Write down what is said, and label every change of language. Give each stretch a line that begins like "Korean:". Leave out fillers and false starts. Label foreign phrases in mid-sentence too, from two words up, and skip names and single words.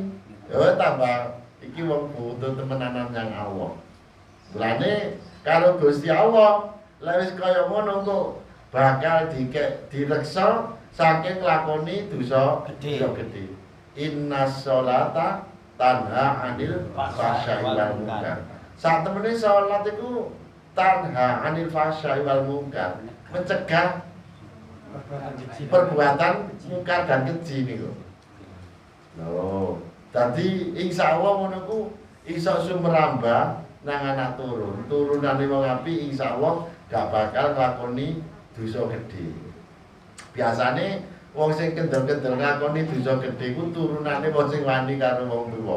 Javanese: Ya tambah iki wong butuh temenanan yang Allah. Mulane karo Gusti Allah lek wis kaya ngono kok bakal direksa saking nglakoni dosa gedhe.
Arabic: Innas sholata tanha 'anil fahsya'i wal munkar.
Javanese: Saat temene salat iku
Arabic: tanha 'anil fahsya'i wal munkar,
Indonesian: mencegah perbuatan mungkar dan keji niku.
Javanese: Lho, dadi insyaallah ngono ku iso sumerambah nang anak turun. Turunane wong apik insyaallah gak bakal nglakoni dosa gedhe. Biasane wong sing kendel-kendel nglakoni dosa gedhe ku turunane wong sing wani karo wong tuwa.